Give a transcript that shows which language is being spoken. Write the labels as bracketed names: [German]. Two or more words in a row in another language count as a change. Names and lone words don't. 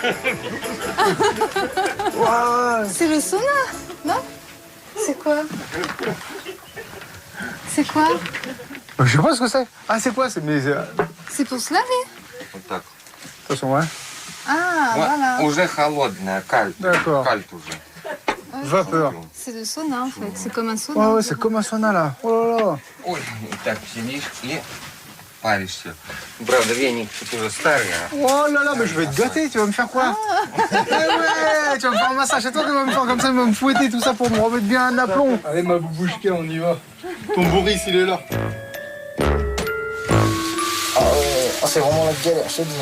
[French] Wow. C'est le sauna, non? C'est quoi? C'est quoi? Je sais pas ce que c'est. Ah, c'est quoi? C'est pour se laver. Attention, ouais. Ah, voilà. [Russian] Уже холодная, [French] D'accord. [Russian] кальт уже. [French] Vapeur. C'est le sauna, en fait. C'est comme un sauna. Ouais, c'est comme un sauna, là. Oh là là. [Russian] Ой, так сидишь и паришься. Правда, веник тут уже старый. [French] Oh là là, mais je vais te gâter, tu vas me faire quoi? Eh ouais, tu vas me faire un massage et toi, tu vas me faire comme ça, tu vas me fouetter tout ça pour me remettre bien un aplomb. Allez, ma boubouchka, on y va. Ton Boris, il est là. Ah, c'est vraiment la galère, je te dis.